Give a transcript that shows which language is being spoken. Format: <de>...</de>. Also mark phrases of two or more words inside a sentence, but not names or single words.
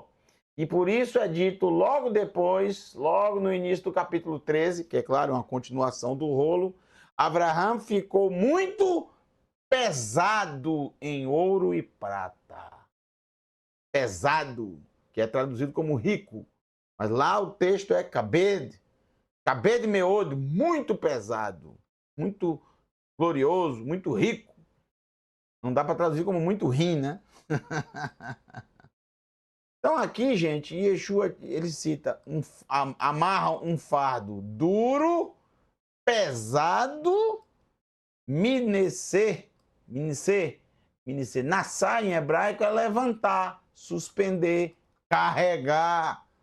<pt>E por isso é dito logo depois, logo no início do capítulo 13, que é claro, uma continuação do rolo, Avraham ficou muito pesado em ouro e prata. Pesado, que é traduzido como rico. Mas lá o texto é kabed,</pt> <he>כבד מאד,</he> <pt>muito pesado, muito glorioso, muito rico. Não dá para traduzir como muito rim, né? Então aqui, gente, Yeshua, ele cita, amarra um fardo duro, pesado, minecer, nassar em hebraico é levantar, suspender, carregar.</pt>